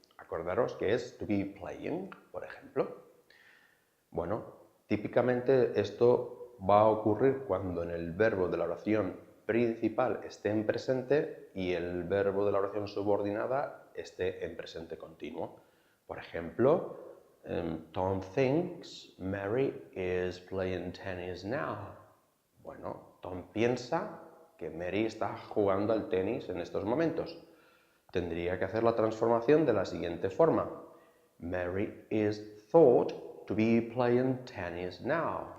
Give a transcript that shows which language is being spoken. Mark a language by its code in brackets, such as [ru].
[es] Acordaros que es [en] to be playing, [es] por ejemplo. Bueno, típicamente esto va a ocurrir cuando en el verbo de la oración principal esté en presente y el verbo de la oración subordinada esté en presente continuo. Por ejemplo, [en] Tom thinks Mary is playing tennis now. [es] Bueno, Tom piensa que Mary está jugando al tenis en estos momentos. Tendría que hacer la transformación de la siguiente forma. [en] Mary is thought to be playing tennis now.